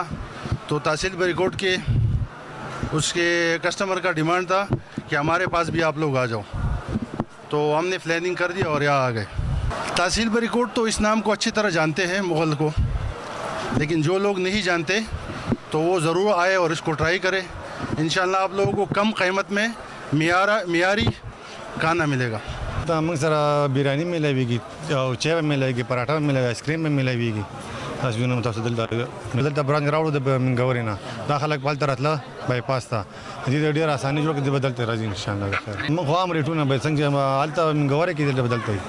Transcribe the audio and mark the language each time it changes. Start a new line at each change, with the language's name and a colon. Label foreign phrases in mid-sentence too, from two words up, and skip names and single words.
Urdu: تو تحصیل بریکوٹ کے اس کے کسٹمر کا ڈیمانڈ تھا کہ ہمارے پاس بھی آپ لوگ آ جاؤ، تو ہم نے پلاننگ کر دی اور یہاں آ گئے۔ تحصیل بریکوٹ تو اس نام کو اچھی طرح جانتے ہیں مغل کو، لیکن جو لوگ نہیں جانتے تو وہ ضرور آئے اور اس کو ٹرائی کرے۔ انشاءاللہ آپ لوگوں کو کم قیمت میں معیاری کھانا ملے گا۔
Pashto: موږ سره بریاني ملويږي او چای به ملويږي، پراټه به ملوي، آیس کریم به ملويږي. تاسو وینئ تاسو دلته برانچ راوړو د منګورې نه، دا خلک هلته راتله بای پاس ته، دې ډېر اساني جوړ کړي، دې به دلته راځي انشاءالله. موږ خو عام ریټونه به څنګه هلته منګورې کې دلته به دلته وي.